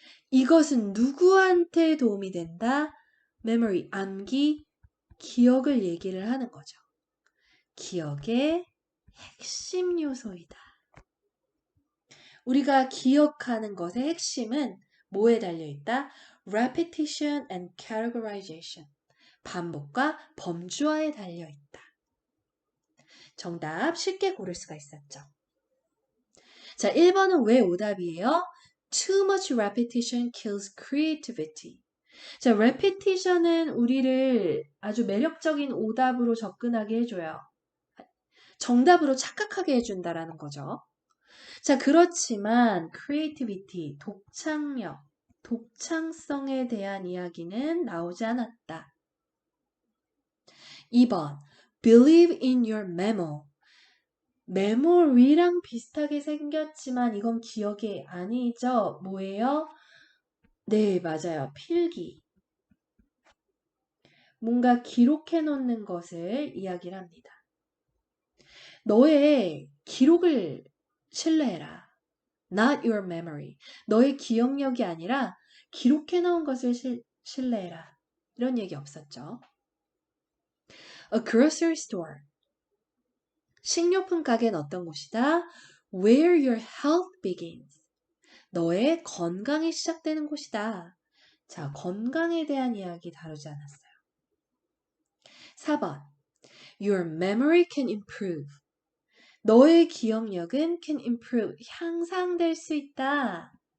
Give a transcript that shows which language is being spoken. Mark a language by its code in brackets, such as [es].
[ko] 이것은 누구한테 도움이 된다? memory, 암기, 기억을 얘기를 하는 거죠. 기억의 핵심 요소이다. 우리가 기억하는 것의 핵심은 뭐에 달려있다? [en] repetition and categorization. [ko] 반복과 범주화에 달려있다. 정답 쉽게 고를 수가 있었죠. 자, 1번은 왜 오답이에요? [en] Too much repetition kills creativity. [ko] 자, repetition은 우리를 아주 매력적인 오답으로 접근하게 해줘요. 정답으로 착각하게 해준다라는 거죠. 자, 그렇지만 creativity, 독창력, 독창성에 대한 이야기는 나오지 않았다. [en] 2번, believe in your memo. [ko] 메모리랑 비슷하게 생겼지만 이건 기억이 아니죠. 뭐예요? 네, 맞아요. 필기. 뭔가 기록해 놓는 것을 이야기를 합니다. 너의 기록을 신뢰해라. [en] Not your memory. [ko] 너의 기억력이 아니라 기록해 놓은 것을 신뢰해라. 이런 얘기 없었죠. [en] A grocery store. [ko] 식료품 가게는 어떤 곳이다? [en] Where your health begins. [ko] 너의 건강이 시작되는 곳이다. 자, 건강에 대한 이야기 다루지 않았어요. [en] 4번. Your memory can improve. [ko] 너의 기억력은 [en] can improve. [ko] 향상될 수 있다.